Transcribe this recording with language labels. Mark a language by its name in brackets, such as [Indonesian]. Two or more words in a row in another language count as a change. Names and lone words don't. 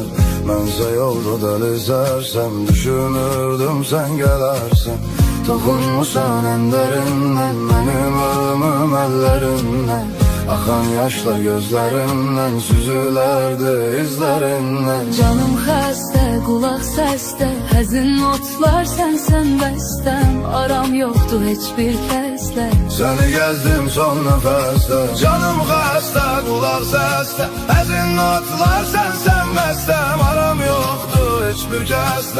[Turkish] Mənsə yolda dəlizersem, düşünürdüm sen gelersen. Dokunmuşsan en derinden, benim ölümüm ellerinden. Akan yaşlar gözlerimden, süzülerdi izlerinden. [Azerbaijani] Canım xəstə, qulaq səsdə, həzin notlar sənsən bəstəm. Aram yoxdur heç bir kəslə, [Turkish] seni gezdim son nefeste. [Azerbaijani] Canım xəstə, qulaq səsdə, həzin notlar sənsən bəstəm. Aram yoxdur heç bir kəslə,